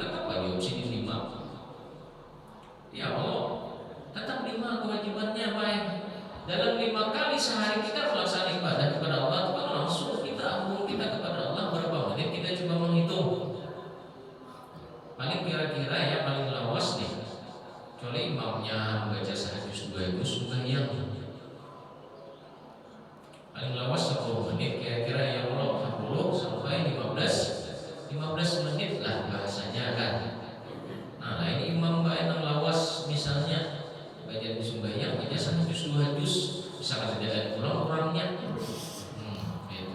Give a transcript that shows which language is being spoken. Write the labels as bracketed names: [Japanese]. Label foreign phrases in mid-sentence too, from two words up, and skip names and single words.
[Banjar] Tetap wajib sini 5. [Arabic] يا الله, [Banjar] tetap 5 kewajibannya baik. Dalam 5 kali sehari kita melaksanakan ibadah kepada Allah, itu kan langsung kita ampun kita kepada Allah berapa menit kita coba menghitung. Paling kira-kira ya paling lawas nih. Kecuali imamnya membaca sehari subuh itu sembahyang. Paling lawas 10 menit kira-kira [Arabic] يا الله [Banjar] 10 sampai 15 15 menit lah bahasanya kan. Nah ini imam yang lawas misalnya bagian sembahyang aja 1 juz 2 juz misalkan tidak ada kurang-kurangnya gitu.